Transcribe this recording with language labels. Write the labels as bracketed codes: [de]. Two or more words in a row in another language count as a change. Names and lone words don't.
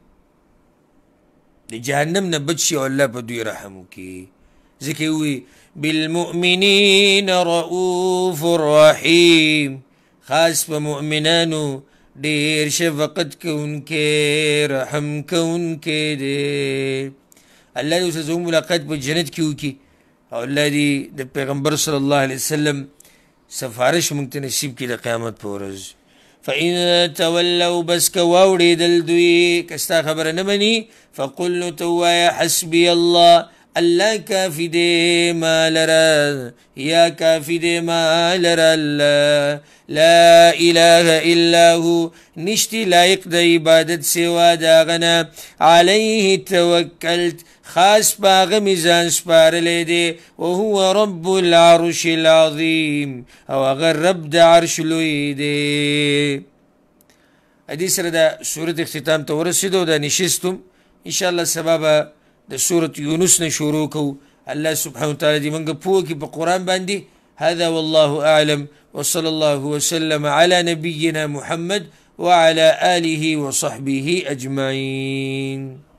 [ps] د جهنم نه بچ شي او الله په دوی رحم وکړي ځکه یې ووایي [ar] بالمؤمنین رؤوف رحیم [ps] خاص په مؤمنانو ډېر شفقت کوونکی رحم کوونکی دی الله دې اوس زموږ ملاقات په جنت کې وکړي او الله دې د پیغمبر صلی الله علیه وسلم سفارش موږ ته نصیب کړي د قیامت په ورځ [ar] فإن تولوا [ps] بس که واوړېدل دوی که ستا خبره نه مني فقل نو ته ووایه [ar] حسبي الله [ps] الله کافي دی ما لره یا کافي دی ما لره [ar] الله لا اله الا هو [ps] نشتی لایق د عبادت سوا د هغه نه [ar] علیه توکلت [ps] خاص په هغه مې ځان سپارلی دی [ar] وهو رب العرش العظیم [ps] او هغه رب د عرش لوی دی دې سره د صورت اختتام ته ورسېدو دا نشستم انشاءالله سبا به د سورة یونس نه شروع کوو الله سبحانه وتعالی دې موږ پوه کړي په قرآن باندې [ar] هذا والله أعلم وصلى الله وسلم على نبينا محمد وعلى آله وصحبه أجمعين